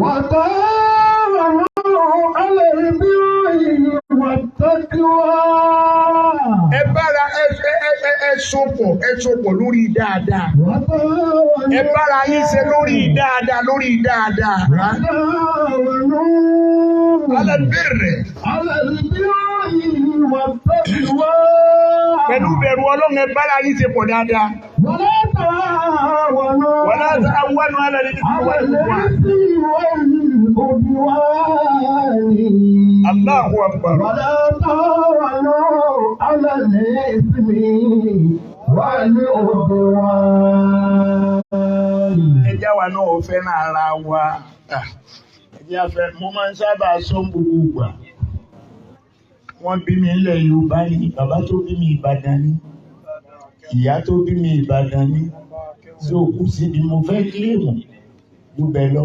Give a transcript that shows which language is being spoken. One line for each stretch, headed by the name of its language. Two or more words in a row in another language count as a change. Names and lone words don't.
Yoruba: Ẹ bára ẹ sopọ̀ lórí dáadáa. Ẹ bára yín ṣe lórí dáadáa. Alẹ́bẹ̀rẹ̀. Pẹ̀lú bẹ̀rù Ọlọ́run ẹ bára yín ṣe pọ̀ dáadáa.
Arabic: ولا تعاونوا على الإثم والعدوان. الله أكبر. ولا تعاونوا على الإثم والعدوان.
Yoruba: Ẹjá wa náà fẹ́ràn ara wa. Ẹjá fẹ́ mo máa ń sábà sọ gbogbo ìgbà. Wọ́n bí mi nílẹ̀ Yorùbá ni, bàbá tó bí mi Ìbàdàn ni, ìyá tó bí mi Ìbàdàn ni, tí ó kù síbi mo fẹ́ kílèmù ló bẹ̀ lọ.